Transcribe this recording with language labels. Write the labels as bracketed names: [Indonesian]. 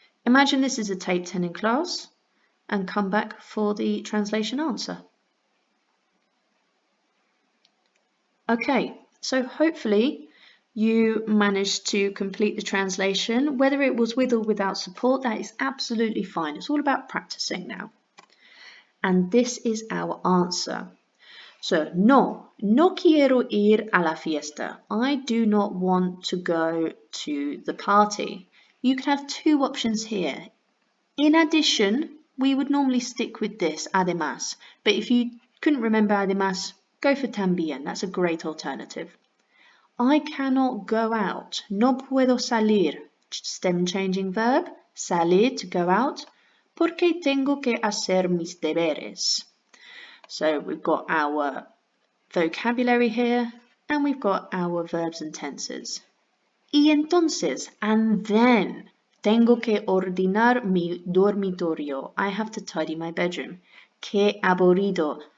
[English] Imagine this is a tape 10 in class, and come back for the translation answer. Okay, so hopefully you managed to complete the translation. Whether it was with or without support, that is absolutely fine. It's all about practicing now. And this is our answer. [Spanish] So, no quiero ir a la fiesta. [English] I do not want to go to the party. You can have two options here. In addition, we would normally stick with this, además, but if you couldn't remember además, go for también. That's a great alternative. I cannot go out. [Spanish] No puedo salir. [English] Stem changing verb, [Spanish] salir [English] to go out, [Spanish] porque tengo que hacer mis deberes. [English] So we've got our vocabulary here, and we've got our verbs and tenses. [Spanish] Y entonces, [English] and then, [Spanish] tengo que ordenar mi dormitorio. [English] I have to tidy my bedroom. [Spanish] Que aburrido.